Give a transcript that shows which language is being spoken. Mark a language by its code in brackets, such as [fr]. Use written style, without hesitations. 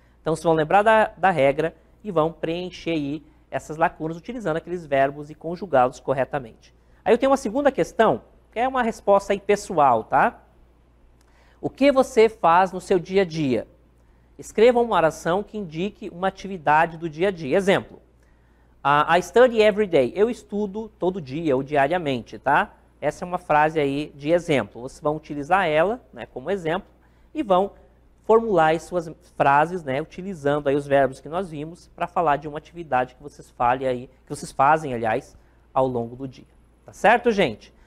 [pt] Então, vocês vão lembrar da regra e vão preencher aí essas lacunas utilizando aqueles verbos e conjugá-los corretamente. Aí eu tenho uma segunda questão, que é uma resposta aí pessoal, tá? O que você faz no seu dia a dia? Escreva uma oração que indique uma atividade do dia a dia. [en] Exemplo, I study every day. [pt] Eu estudo todo dia ou diariamente, tá? Essa é uma frase aí de exemplo. Vocês vão utilizar ela, né, como exemplo e vão formular as suas frases, né, utilizando aí os verbos que nós vimos para falar de uma atividade que vocês fazem, aliás, ao longo do dia. Tá certo, gente?